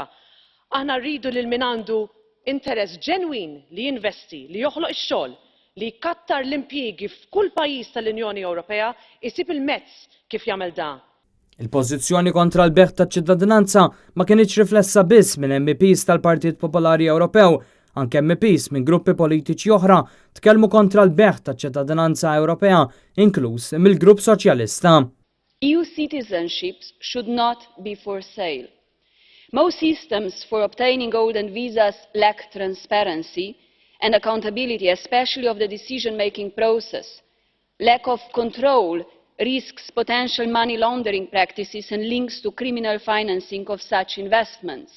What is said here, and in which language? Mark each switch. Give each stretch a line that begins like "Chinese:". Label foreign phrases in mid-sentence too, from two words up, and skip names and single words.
Maltese: Aħna rridu lil min għandu interess ġenwin li jinvesti, li joħloq ix-xogħol, li jkattar l-impjiegi f'kull pajjiż tal-Unjoni Ewropea isib il-mezz kif jagħmel dan. Il-pożizzjoni kontra l-beħ taċ-ċittadinanza ma kienx riflessa biss minn MPs tal-Partit Popolari Ewropew, anke MPs minn gruppi politiċi oħra tkellmu kontra l-beħ taċ-ċittadinanza Ewropea, inkluż mill-Grupp Soċjalista.
English: EU citizenships should not be for sale. Most systems for obtaining golden visas lack transparency and accountability, especially of the decision-making process. Lack of control risks potential money laundering practices and links to criminal financing of such investments.